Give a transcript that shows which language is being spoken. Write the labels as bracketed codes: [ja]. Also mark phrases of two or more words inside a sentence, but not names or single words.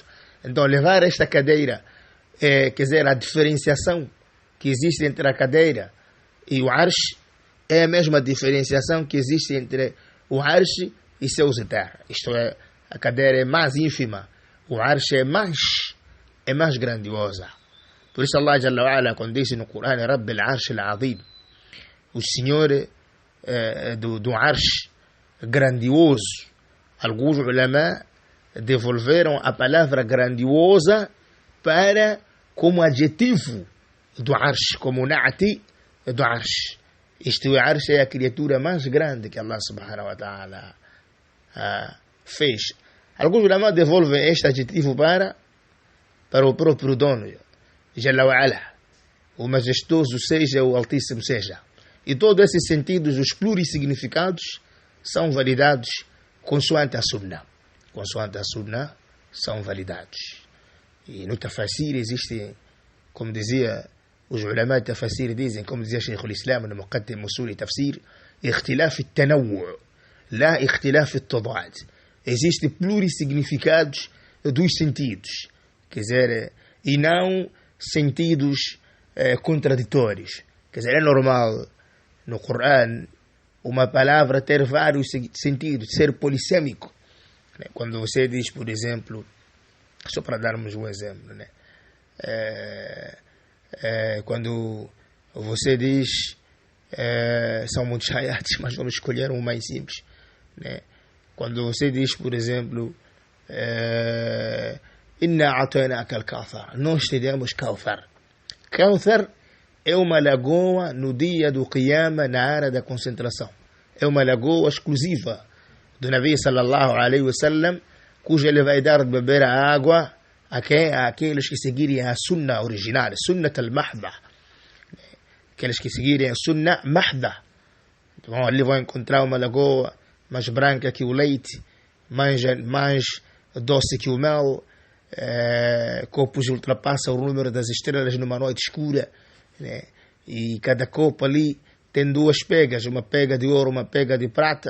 [pt] Então, levar esta cadeira, quer dizer, a diferenciação que existe entre a cadeira e o arsh, é a mesma diferenciação que existe entre o arsh e céus e terra. Isto é, a cadeira é mais ínfima, o arsh é mais grandiosa. Por isso Allah [ar] جل وعلا, [pt] quando diz no Corão, [ar] رب العرش العظيم, [pt] o Senhor do Arsh grandioso. Alguns ulama devolveram a palavra grandiosa para como adjetivo do Arsh, como na'ti do Arsh. Isto é, Arsh é a criatura mais grande que Allah [ar] سبحانه وتعالى [pt] fez. Alguns ulama devolvem este adjetivo para o próprio dono, [ar] جل وعلا, [pt] o majestoso seja, o altíssimo seja. E todos esses sentidos, os plurissignificados, são validados consoante a Sunnah. Consoante a Sunnah, são validados. E no Tafasir existe, como dizia os ulama de Tafasir, dizem, como dizia Shaykh al-Islam no Muqaddim Usul Tafsir, [ar] اختلاف التنوع لا اختلاف التضاد. [pt] Existem plurissignificados dos sentidos, quer dizer, e não sentidos contraditórios. Quer dizer, é normal no Corão uma palavra ter vários sentidos, ser polissêmico. Quando você diz, por exemplo, só para darmos um exemplo, quando você diz, são muitos ayats, mas vamos escolher um mais simples. Quando você diz, por exemplo, [ar] إنا أعطيناك الكوثر, [pt] nós te demos Kawthar. Kawthar é uma lagoa no dia do Qiyama, na área da concentração. É uma lagoa exclusiva do Nabi [ar] صلى الله عليه وسلم, [pt] cuja ele vai dar de beber a água àqueles que seguirem a Sunnah original, [ar] السنة المحضة. [pt] Aqueles que seguirem a [ar] سنة محضة. [pt] Então, ali vão encontrar uma lagoa mais branca que o leite, mais doce que o mel, copos ultrapassam o número das estrelas numa noite escura, e cada copo ali tem duas pegas, uma pega de ouro, uma pega de prata.